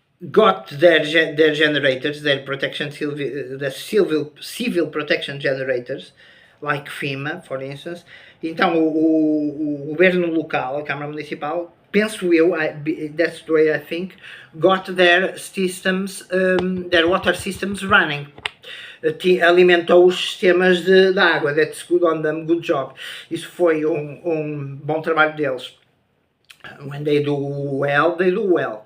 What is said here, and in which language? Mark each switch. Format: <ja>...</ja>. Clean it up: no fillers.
<en>got their generators, their protection, the civil protection generators, like FEMA, for instance.</en> <pt>Então o governo local, a Câmara Municipal, penso eu,</pt> <en>that's the way I think, got their systems, their water systems running.</en> <pt>Alimentou os sistemas de água.</pt> <en>That's good on them, good job.</en> <pt>Isso foi bom trabalho deles.</pt> <en>When they do well, they do well.</en>